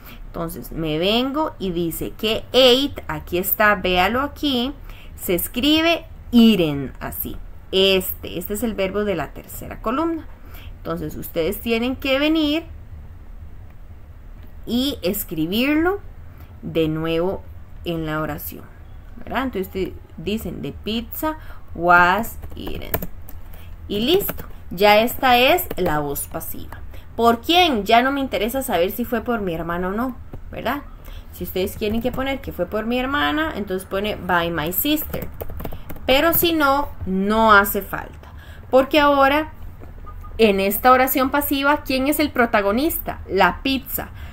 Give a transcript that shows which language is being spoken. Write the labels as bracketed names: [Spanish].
[Spanish] Entonces me vengo y dice que ate, aquí está, véalo aquí, se escribe eaten así. Este es el verbo de la tercera columna. Entonces ustedes tienen que venir y escribirlo de nuevo en la oración, ¿verdad? Entonces dicen [English] the pizza was eaten. [Spanish] Y listo, ya esta es la voz pasiva. ¿Por quién? Ya no me interesa saber si fue por mi hermana o no, ¿verdad? Si ustedes quieren que poner que fue por mi hermana, entonces pone [English] by my sister. [Spanish] Pero si no, no hace falta. Porque ahora, en esta oración pasiva, ¿quién es el protagonista? La pizza.